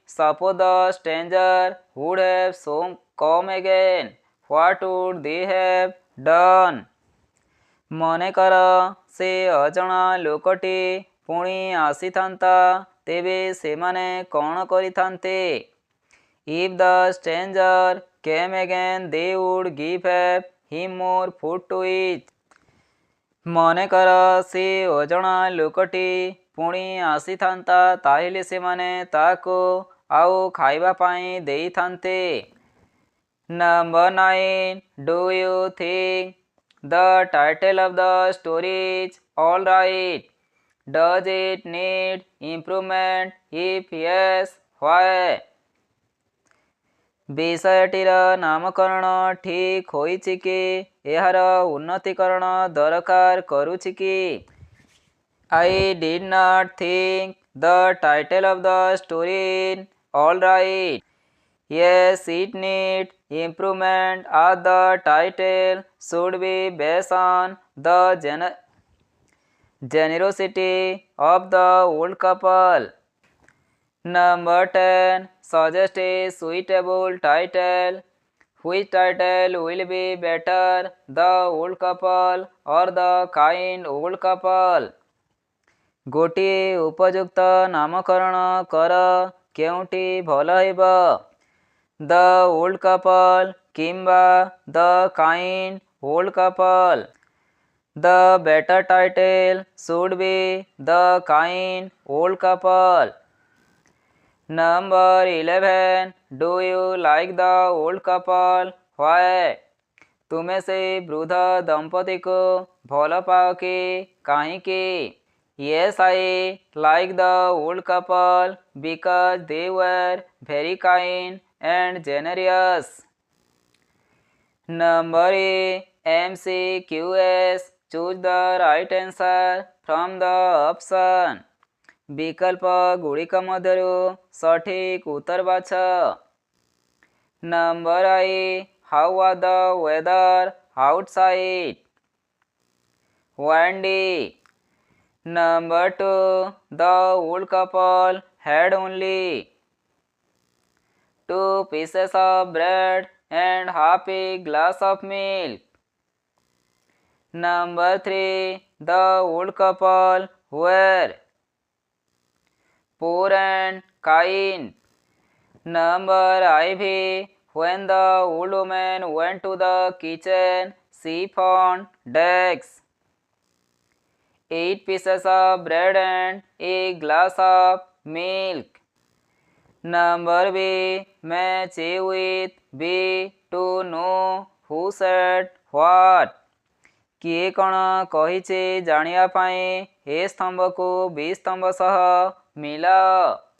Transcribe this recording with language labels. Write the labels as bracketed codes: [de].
[en] Suppose the stranger would have come again. What would they have done? [or] ମନେକର ସେ ଅଜଣା ଲୋକଟି ପୁଣି ଆସିଥାନ୍ତା, ତେବେ ସେମାନେ କ'ଣ କରିଥାନ୍ତେ? [en] If the stranger came again, they would give him more food to eat. [or] ମନେକର ସେ ଅଜଣା ଲୋକଟି ପୁଣି ଆସିଥାନ୍ତା, ତାହେଲେ ସେମାନେ ତାକୁ ଆଉ ଖାଇବା ପାଇଁ ଦେଇଥାନ୍ତେ। [en] Number 9. Do you think the title of the story is all right? Does it need improvement? If yes, why? [or] ବିଷୟଟିର ନାମକରଣ ଠିକ୍ ହୋଇଛି କି ଏହାର ଉନ୍ନତିକରଣ ଦରକାର କରୁଛି କି? [en] I did not think the title of the story is all right. Yes, it needs improvement as the title should be based on the generosity of the old couple. Number 10. Suggest a suitable title. Which title will be better, the old couple or the kind old couple? [or] ଗୋଟିଏ ଉପଯୁକ୍ତ ନାମକରଣ କର, କେଉଁଟି ଭଲ ହେବ? [en] The old couple [or] କିମ୍ବା [en] the kind old couple? The better title should be the kind old couple. Number 11. Do you like the old couple? Why? [or] ତୁମେ ସେଇ ବୃଦ୍ଧ ଦମ୍ପତିକୁ ଭଲ ପାଅ କି କାହିଁକି? [en] Yes, I like the old couple because they were very kind and generous. Number 8. MCQS. Choose the right answer from the option. [or] ବିକଳ୍ପ ଗୁଡ଼ିକ ମଧ୍ୟରୁ ସଠିକ୍ ଉତ୍ତର ବାଛ। [en] Number 8. How was the weather outside? Windy. Number 2. The old couple had only 2 pieces of bread and half a glass of milk. Number 3. The old couple were poor and kind. Number 5. When the old woman went to the kitchen, siphon, dags. 8 pieces of bread and a glass of milk. Number B. Match A with B to know who said what. [or] କିଏ କ'ଣ କହିଛି ଜାଣିବା ପାଇଁ ଏ ସ୍ତମ୍ଭକୁ ବି ସ୍ତମ୍ଭ ସହ ମିଳାଅ।